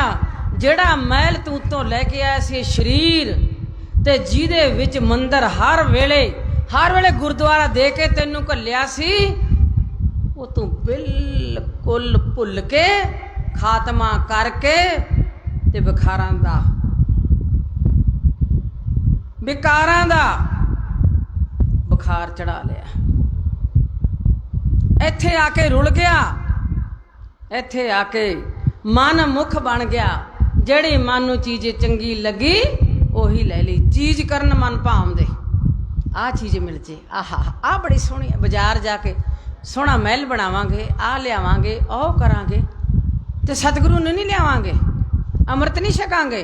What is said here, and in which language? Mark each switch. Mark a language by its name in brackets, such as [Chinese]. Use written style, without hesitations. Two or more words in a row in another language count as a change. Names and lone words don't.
[Punjabi] ਜਿਹੜਾ ਮਹਿਲ ਤੂੰ ਉੱਤੋਂ ਲੈਕੇ ਆਇਆ ਸੀ ਸਰੀਰ ਤੇ ਜਿਹਦੇ ਵਿੱਚ ਮੰਦਰ ਹਰ ਵੇਲੇ ਗੁਰਦੁਆਰਾ ਦੇ ਕੇ ਤੈਨੂੰ ਘੱਲਿਆ ਸੀ, ਵੋ ਤੂੰ ਬਿਲਕੁਲ ਭੁੱਲ ਕੇ ਖ਼ਾਤਮਾ ਕਰਕੇ ਤੇ ਵਿਕਾਰਾਂ ਦਾ ਬੁਖ਼ਾਰ ਚੜ੍ਹਾ ਲਿਆ। ਇੱਥੇ ਆਕੇ ਰੁਲ ਗਿਆ, ਇੱਥੇ ਆਕੇ ਮਨ ਮੁਖ ਬਣ ਗਿਆ। ਜਿਹੜੀ ਮਨ ਨੂੰ ਚੀਜ਼ ਚੰਗੀ ਲੱਗੀ ਉਹੀ ਲੈ ਲਈ। ਚੀਜ਼ ਕਰਨ ਮਨ ਭਾਉਂਦੇ, ਆਹ ਚੀਜ਼ ਮਿਲ ਜੇ, ਆਹਾ ਆਹ ਬੜੀ ਸੋਹਣੀ, ਬਾਜ਼ਾਰ ਜਾ ਕੇ ਸੋਹਣਾ ਮਹਿਲ ਬਣਾਵਾਂਗੇ, ਆਹ ਲਿਆਵਾਂਗੇ, ਉਹ ਕਰਾਂਗੇ, ਤੇ ਸਤਿਗੁਰੂ ਨੂੰ ਨਹੀਂ ਲਿਆਵਾਂਗੇ, ਅੰਮ੍ਰਿਤ ਨਹੀਂ ਛਕਾਂਗੇ।